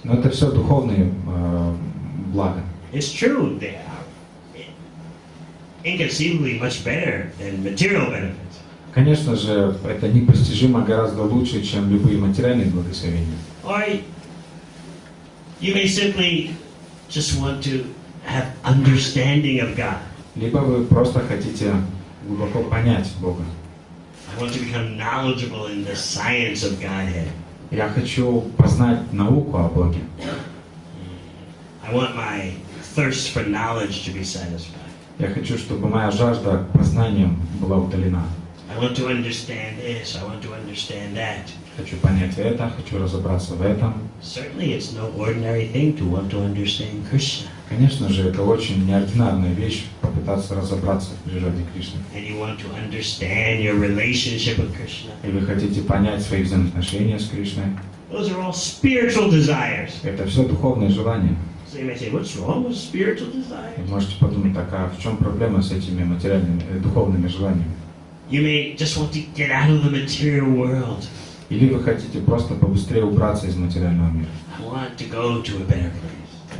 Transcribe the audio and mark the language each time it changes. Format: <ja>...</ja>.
<ru>Но это все духовные блага.</ru> <en>It's true, they are inconceivably much better than material benefits.</en> <ru>Конечно же, это непостижимо гораздо лучше, чем любые материальные благословения.</ru> <en>Or you may simply just want to have understanding of God.</en> <ru>Либо вы просто хотите глубоко понять Бога.</ru> <en>I want to become knowledgeable in the science of Godhead.</en> <ru>Я хочу познать науку о Боге.</ru> <en>I want my thirst for knowledge to be satisfied.</en> <ru>Я хочу, чтобы моя жажда к познанию была удалена.</ru> <en>I want to understand this, I want to understand that.</en> <ru>Хочу понять это, хочу разобраться в этом.</ru> <en>Certainly it's no ordinary thing to want to understand Krishna.</en> <ru>Конечно же, это очень неординарная вещь попытаться разобраться в природе Кришны.</ru> <en>And you want to understand your relationship with Krishna.</en> <ru>И вы хотите понять свои взаимоотношения с Кришной.</ru> <en>Those are all spiritual desires.</en> <ru>Это все духовные желания.</ru> <en>So you may say, what's wrong with spiritual desires?</en> <ru>И можете подумать, так, а в чем проблема с этими материальными, духовными желаниями?</ru> <en>You may just want to get out of the material world.</en> <ru>Или вы хотите просто побыстрее убраться из материального мира?</ru> <en>I want to go to a better place.</en>